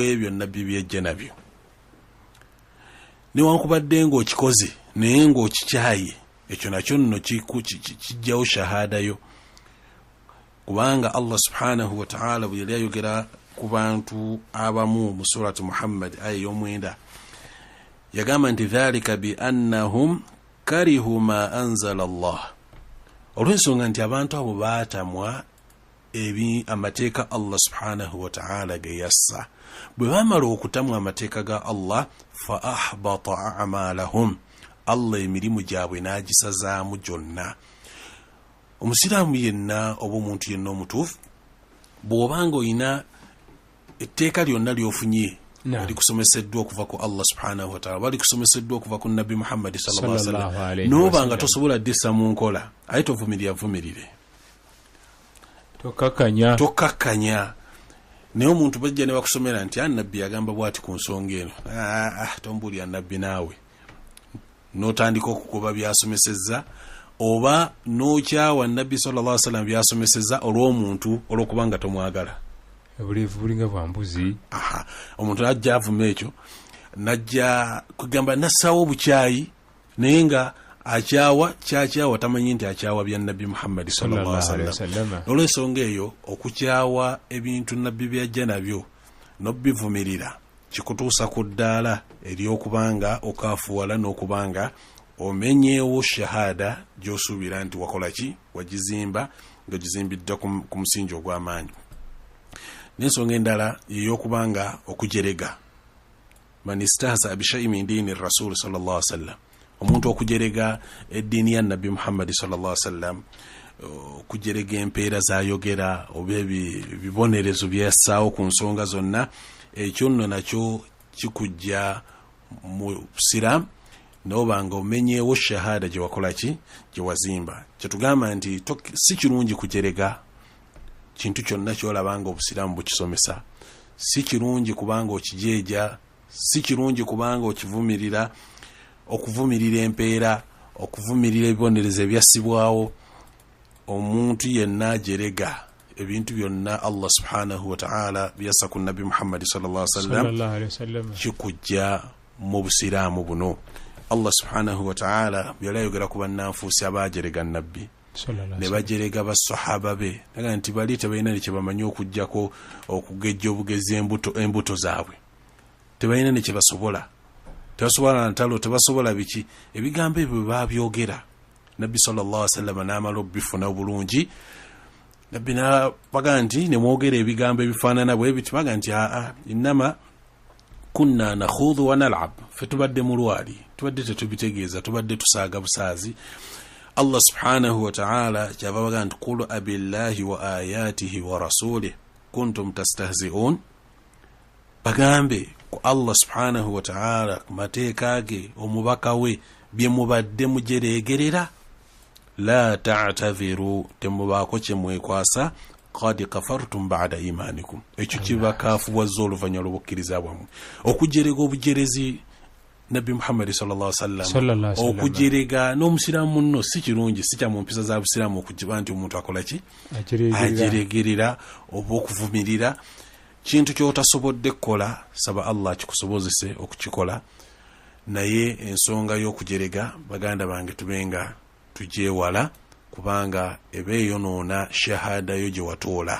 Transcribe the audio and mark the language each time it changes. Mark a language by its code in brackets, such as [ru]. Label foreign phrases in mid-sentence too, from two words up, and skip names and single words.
[lg] ebyo nabbi byejja nabyo, newankubadde ng'okikoze naye ng'okikyaye, ekyo nakyo nno kijjawo shahada yo, kubanga Allah [ar] سبحانه وتعالى [lg] bwe yali ayogera ku bantu abamu mu surati Muhammad aya y'omwenda, yagamba nti [ar] ذلك بأنهم كرهوا ما أنزل الله, [lg] olw'ensonga nti abantu abo baatamwa amateeka Allah [ar] سبحانه وتعالى [lg] ge yassa. Bwe baamala okutamwa amateeka ga Allah, [ar] فأحبط أعمالهم, [lg] Allah emirimu gyabwe n'agisazaamu gyonna. Omusiraamu yenna oba omuntu yenna omutuufu, bw'obanga olina etteeka lyonna lyofunye likusomeseddwa okuva ku Allah [ar] سبحانه وتعالى, [lg] balikusomeseddwa okuva ku nabbi Muhammad [ar] صلى الله عليه وسلم, [lg] n'obanga tosobola ddissa mu nkola, aye tovumirire tokkakanya. Naye omuntu bajja ne bakusomera nti nabbi yagamba bwati ku nsonga eno, tombuulira nabbi naawe, n'otandika okukuba byasomesezza, oba n'okyawa nabbi [ar] صلى الله عليه وسلم [lg] byasomesezza olw'omuntu, olw'okubanga tomwagala. Obuleevu bulinga bwa mbuzi. Omuntu najja avuma ekyo, najja kugamba nassaawo obukyayi, naye nga kyakyawa tamanyi nti akyawa bya nabbi Muhammad [ar] صلى الله عليه وسلم. [lg] Olw'ensonga eyo okukyawa ebintu nabbi byajja nabyo n'obivumirira kikutuusa ku ddaala ery'okubanga okaafuwala n'okubanga omenyeewo shahada gy'osuubira nti wakola ki, wagizimba ng'ogizimbidde ku musingi ogw'amaanyi. N'ensonga endala y'okubanga okujerega, [ar] من استهزأ بشيء من دين رسول صلى الله عليه وسلم, [lg] omuntu okujerega eddiini ya nabbi Muhammad [ar] صلى الله عليه وسلم, [lg] okujerega empeera z'ayogera oba ebibonerezo byassaawo ku nsonga zonna, ekyo nno nakyo kikujja mu busiraamu n'obanga omenyeewo shahada gye wakola ki, gye wazimba. Kyetugamba nti si kirungi kujerega kintu kyonna kyolabanga obusiraamu bukisomesa, si kirungi kubanga okijeeja, si kirungi kubanga okivumirira, okuvumirira empeera, okuvumirira ebibonerezo ebyassibwawo. Omuntu yenna ajerega ebintu byonna Allah [ar] سبحانه وتعالى [lg] byassa ku nabbi Muhammad [ar] صلى الله عليه وسلم, [lg] kikujja mu busiraamu buno. Allah [ar] سبحانه وتعالى [lg] byali ayogera ku bannanfuusi abajerega nabbi, ne bajerega basahaba be, naga nti bali tebalina ne kye bamanyi okujjako okugejja obugezi embuto zaabwe, tebalina ne kye basobola, tebasobola ntalo, tebasobola biki, ebigambo ebyo babyogera nabbi [ar] صلى الله عليه وسلم [lg] n'amala obifuna obulungi. Nabbi n'abaga nti ne mwogera ebigambo ebifaanana bwe biti, baga nti [ar] إنما كنا نخوض ونلعب, [lg] fe tubadde mu lwali, tubadde tetubitegeeza, tubadde tusaaga busaazi. Allah [ar] سبحانه وتعالى [lg] kyava baga nti [ar] قل أبالله وآياته ورسوله كنتم تستهزئون, [lg] bagambe ku Allah [ar] سبحانه وتعالى, [lg] ku mateeka ge, omubaka we, bye mubadde mujereegerera, [ar] لا تعتذروا, [lg] temubaako kye mwekwasa, [ar] قد كفرتم بعد إيمانكم, [lg] ekyo kibakaafuwazza oluvannyuma lw'obukkiriza bwammwe. Okujerega obujerezi nabbi Muhammad [ar] صلى الله عليه وسلم, [lg] okujerega n'omusiraamu munno si kirungi, si kya mu mpisa za busiraamu okujiba nti omuntu akola ki, ajeregerera oba okuvumirira kintu ky'otasobodde kukola. Saba Allah kikusobozese okukikola. Naye ensonga y'okujerega, baganda bange, tubenga tujeewala, kubanga eba eyonoona shahada yo gye watoola.